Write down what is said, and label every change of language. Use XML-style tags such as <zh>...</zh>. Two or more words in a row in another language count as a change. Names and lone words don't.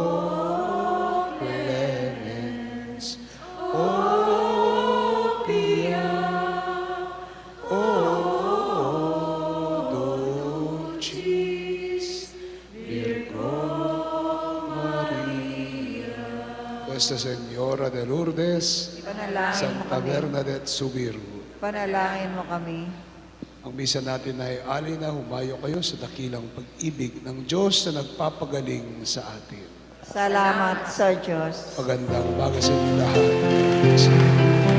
<la>clemens, o pia, o dulcis Virgo Maria.</la> <es>Nuestra Señora de Lourdes,</es> <tl>Panalangin mo Santa kami. Bernadette Subiro. Panalangin mo kami. Ang misa natin ay alina, humayo kayo sa dakilang pag-ibig ng Diyos na nagpapagaling sa atin. Salamat sa Diyos. Magandang umaga sa inyo lahat.</tl>